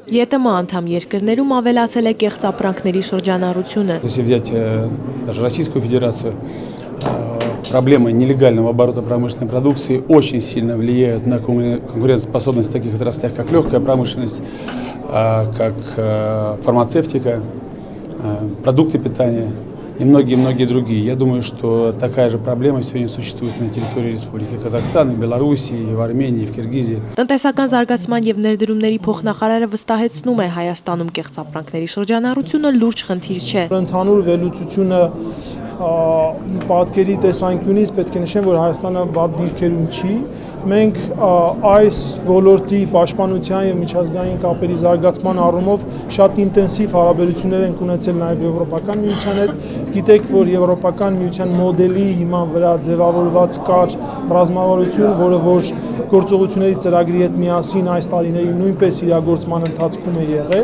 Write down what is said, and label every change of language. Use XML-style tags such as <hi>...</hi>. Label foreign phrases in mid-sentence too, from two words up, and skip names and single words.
<hy>ԵՏՄ անդամ երկրներում ավելացել է կեղծ ապրանքների շրջանառությունը։</hy> <ru>Если взять даже Российскую Федерацию, проблемы нелегального оборота промышленной продукции очень сильно влияют на конкурентоспособность в таких отраслях, как легкая промышленность, как фармацевтика, продукты питания и многие-многие другие. Я думаю, что такая же проблема сегодня существует на территории Республики Казахстан, в Беларуси, и в Армении, и в Киргизии.</ru> <hy>Տնտեսական զարգացման եւ ներդրումների փոխնախարարը վստահեցնում է Հայաստանում կեղծ ապրանքների շրջանառությունը լուրջ խնդիր չէ։ Ընդհանուր վերլուծությունը պատկերի տեսանկյունից պետք է նշեմ, որ Հայաստանը վատ դիրքերում չի։ Մենք այս ոլորտի պաշտպանության եւ միջազգային կապերի զարգացման առումով շատ ինտենսիվ հարաբերություններ ենք ունեցել նաեւ Եվրոպական միության հետ։ Գիտեք, որ Եվրոպական միության մոդելի հիման վրա ձևավորված կար ռազմավարություն, որը որ գործողությունների ծրագրի հետ միասին այս տարիների նույնպես իրագործման ընթացքում է եղել։</hy>